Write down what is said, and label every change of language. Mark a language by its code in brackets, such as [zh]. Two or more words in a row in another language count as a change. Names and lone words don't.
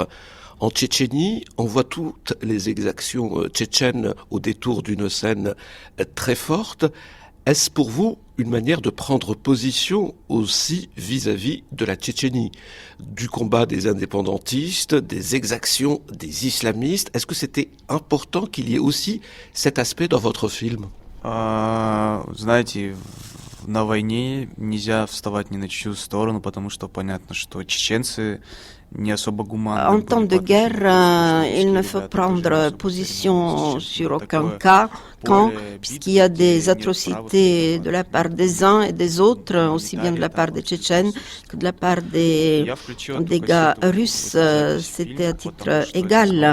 [fr] En Tchétchénie, on voit toutes les exactions tchétchènes au détour d'une scène très forte. Est-ce pour vous une manière de prendre position aussi vis-à-vis de la Tchétchénie, du combat des indépendantistes, des exactions des islamistes? Est-ce que c'était important qu'il y ait aussi cet aspect dans votre film? [ru] Знаете, на войне нельзя вставать ни на чью сторону, потому что понятно, что чеченцы не особо гуманны. [fr] En temps de guerre, il ne faut prendre position sur aucun cas, puisqu'il y a des atrocités de la part des uns et des autres, aussi bien de la part des Tchétchènes que de la part des gars russes, c'était à titre égal.